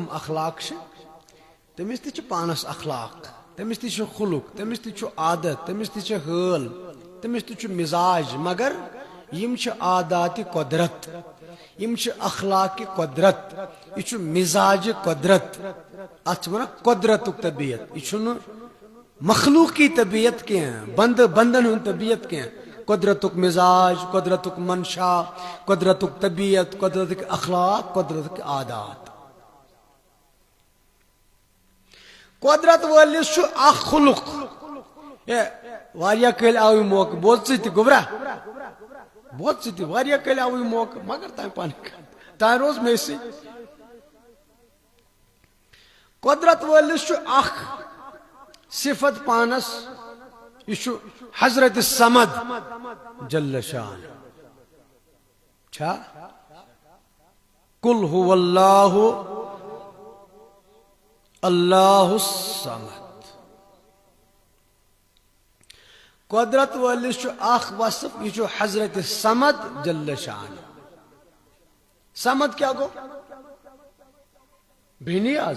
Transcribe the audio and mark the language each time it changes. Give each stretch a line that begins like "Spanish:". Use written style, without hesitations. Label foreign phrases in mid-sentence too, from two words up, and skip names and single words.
Kashmiri: اخلاق تمس تہ پانس اخلاق تمس تہ خلق تمس تہ عادت تمس تہ حال تمس تہ مزاج مگر یم عادات قدرت یم اخلاق قدرت یہ مزاج قدرت ات ونان قدرت طبیعت یہ مخلوقی
Urdu: طبیعت کے ہیں،
Kashmiri: بندن ہن
Urdu: طبیعت کے ہیں،
Kashmiri: قدرتک مزاج، قدرتک منشا، قدرتک طبیعت، قدرتک اخلاق، قدرتک عادات. قدرت وٲلِس چھُ اکھ خلق واریاہ کٲلۍ آو یہِ موقعہٕ بوز ژٕ تہِ گوٚبرا بوز ژٕ تہِ واریاہ کٲلۍ آو یہِ موقعہٕ مگر تام پانہٕ روز مےٚ سۭتۍ. قدرت وٲلِس چھُ اکھ صفت پانس، یہ چھُ حضرت صمد
Arabic: جل شان. چھا قل هو اللہ اللہ الصمد. قدرت وٲلِس چھُ اکھ وصف، یہ چھُ حضرت صمد جل شان. صمد کیا گو؟ بے نیاز.